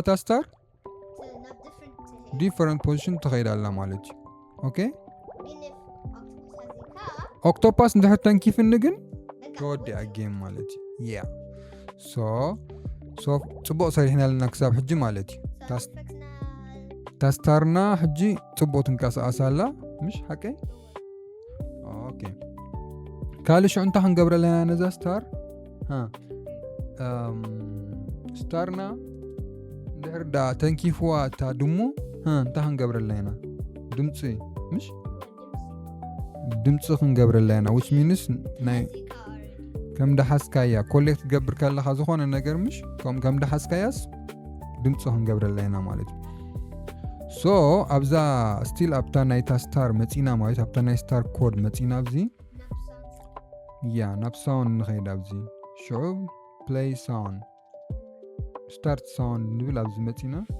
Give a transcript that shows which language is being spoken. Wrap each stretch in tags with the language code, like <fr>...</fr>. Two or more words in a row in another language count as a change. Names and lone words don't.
<en>not different different position</en> <ti>ትኸይዳላ ማለት እዩ ኦኬ ግን</ti> <en>if octopus has a car</en> <ti>ኦክቶፓስ እንድሕር ተንኪፍኒ ግን በቃ ተወዲኣ ጌም ማለት እዩ ያ ሶ ፅቡቅ ሰሪሕና ኣለና ክሳብ ሕጂ ማለት እዩ</ti> <en>perfect</en> <ti>ታስታርና ሕጂ ፅቡቅ ትንቀሳቀስ ኣላ ምሽ ሓቀይ ኦኬ ካልእ ሽዑ እንታይ ክንገብረ ኣለና ነዛ ስታር ስታርና እንድሕር ዳ ተንኪፍዋ እታ ድሙ እንታይ ክንገብረ ኣለና ድምፂ ምሽ ድምፂ ክንገብረ ኣለና</ti> <en>which means</en> <ti>ናይ ከም ዳሓስካያ ኮሌክት ትገብር ከለኻ ዝኾነ ነገር ምሽ ከም ዳሓስካያስ ድምፂ ክንገብረ ኣለና ማለት እዩ ሶ ኣብዛ ስቲል ኣብታ ናይታ ስታር መፂና ማለት ኣብታ ናይ</ti> <en>star code</en> <ti>መፂና ኣብዚ ያ ናብ ሳውንድ ንኸይድ ኣብዚ ሽዑ</ti> <en>play sound start sound</en> <ti>ንብል ኣብዚ መፂና</ti>